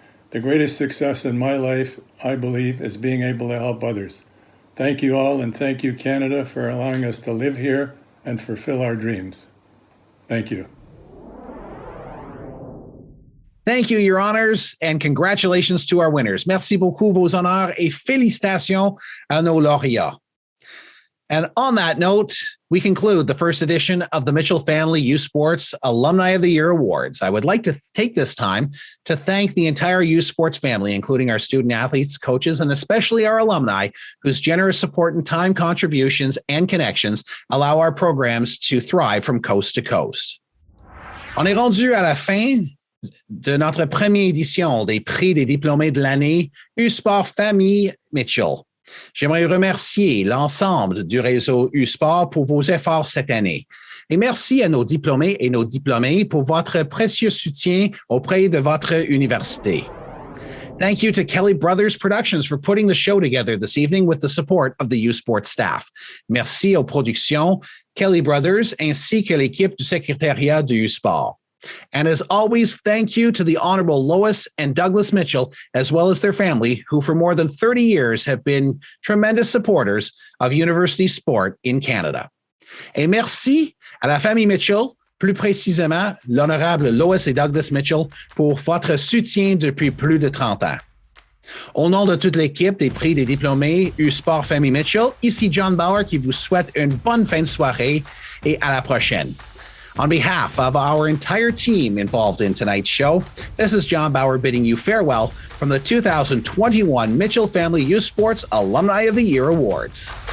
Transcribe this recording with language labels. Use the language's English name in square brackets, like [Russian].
[English] The greatest success in my life, I believe, is being able to help others. Thank you all, and thank you, Canada, for allowing us to live here and fulfill our dreams. Thank you. Thank you, Your Honors, and congratulations to our winners. [French] Merci beaucoup, vos honneurs, et félicitations à nos lauréats. [English] And on that note, we conclude the first edition of the Mitchell Family U Sports Alumni of the Year Awards. I would like to take this time to thank the entire U Sports family, including our student athletes, coaches, and especially our alumni, whose generous support and time contributions and connections allow our programs to thrive from coast to coast. [French] On est rendu à la fin de notre première édition des Prix des diplômés de l'année U-Sport-Famille Mitchell. J'aimerais remercier l'ensemble du réseau U-Sport pour vos efforts cette année. Et merci à nos diplômés et nos diplômées pour votre précieux soutien auprès de votre université. [English] Thank you to Kelly Brothers Productions for putting the show together this evening with the support of the U-Sport staff. [French] Merci aux productions Kelly Brothers ainsi que l'équipe du secrétariat du U-Sport. [English] And as always, thank you to the Honorable Lois and Douglas Mitchell, as well as their family, who for more than 30 years have been tremendous supporters of university sport in Canada. [French] Et merci à la famille Mitchell, plus précisément l'Honorable Lois et Douglas Mitchell, pour votre soutien depuis plus de 30 ans. Au nom de toute l'équipe des Prix des diplômés U-Sport Famille Mitchell, ici John Bauer qui vous souhaite une bonne fin de soirée et à la prochaine. [English] On behalf of our entire team involved in tonight's show, this is John Bauer bidding you farewell from the 2021 Mitchell Family U Sports Alumni of the Year Awards.